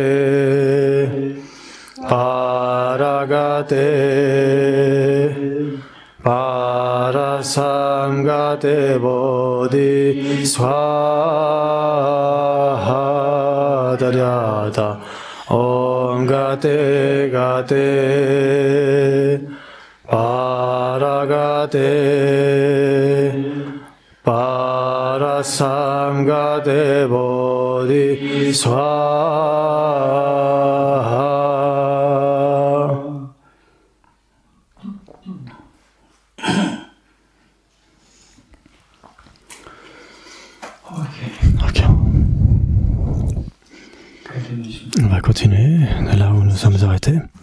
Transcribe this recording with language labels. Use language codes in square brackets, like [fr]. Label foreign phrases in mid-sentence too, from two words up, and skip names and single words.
[sa] पारगते पारसं गते बोधि स्वाहा तद्यथा ॐ गते गते पारगते पारसं गते बोधि स्वाहा. [fr] Ok. On va continuer de là où nous sommes arrêtés.